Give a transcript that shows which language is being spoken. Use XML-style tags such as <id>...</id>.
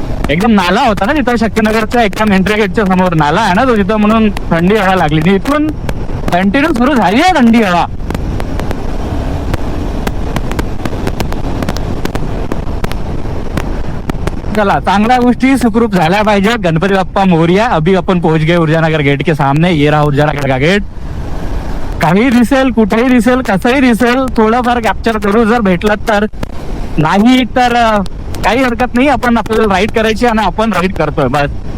<mr>एकदम नाला होता ना तिथं, शक्तीनगरच्या एकदम एंट्री गेटच्या समोर नाला आहे ना तो तिथं, म्हणून थंडी हवा लागली. इथून कंटिन्यू सुरू झाली आहे थंडी हवा. चला, चांगल्या गोष्टी सुखरूप झाल्या पाहिजे. गणपती बाप्पा मोरया.</mr> <hi>अभी अपन पहुंच गए ऊर्जानगर गेट के सामने. ये रहा ऊर्जानगर का गेट.</hi> <mr>काही दिसेल, कुठेही दिसेल, कसंही दिसेल, थोडंफार कॅप्चर करू जर भेटलं तर. नाही तर काही हरकत नाही, आपण आपल्याला राईड करायची आणि आपण राईड करतोय बस.</mr>